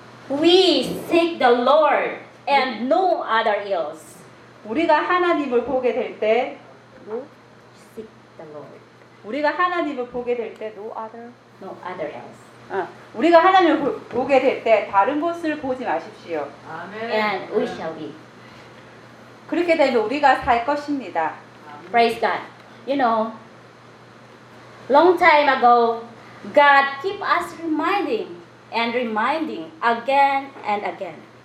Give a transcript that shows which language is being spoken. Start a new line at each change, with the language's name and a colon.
English: We seek the Lord and no other else.
Korean: 우리가 하나님을 보게 될 때
English: We seek the Lord.
Korean: 우리가 하나님을 보게 될 때
English: no other else.
Korean: 우리가 하나님을 보게 될 때 다른 곳을 보지 마십시오.
English: And we shall be.
Korean: 그렇게 되면 우리가 살 것입니다.
English: Praise God. You know, Long time ago, God keep us reminding and reminding again and again.